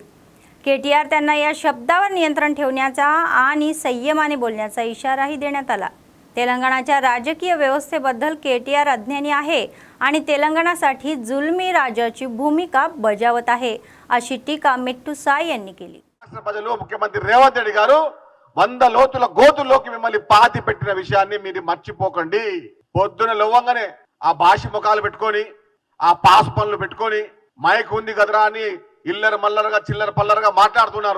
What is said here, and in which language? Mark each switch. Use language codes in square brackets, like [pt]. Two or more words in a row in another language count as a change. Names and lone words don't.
[mr] केटीआर त्यांना या शब्दावर नियंत्रण ठेवण्याचा आणि संयमाने बोलण्याचा इशाराही देण्यात आला. तेलंगणाच्या राजकीय व्यवस्थेबद्दल केटीआर अज्ञानी आहे आणि तेलंगणासाठी जुलमी राजाची भूमिका बजावत आहे, अशी टीका मेट्टू साई यांनी केली. [te] ప్రజలు ముఖ్యమంత్రి రేవంత్ రెడ్డి గారు 100 లోతుల గోతుల్లోకి మిమ్మల్ని పాతి పెట్టిన విషయాన్ని మీరు మర్చిపోకండి. పొద్దున లవ్వంగానే ఆ భాష ముఖాలు పెట్టుకొని, ఆ పాస్ పనులు పెట్టుకొని, మైక్ ఉంది కదరా అని ఇల్లర మల్లరగా చిల్లర పల్లరగా మాట్లాడుతున్నారు.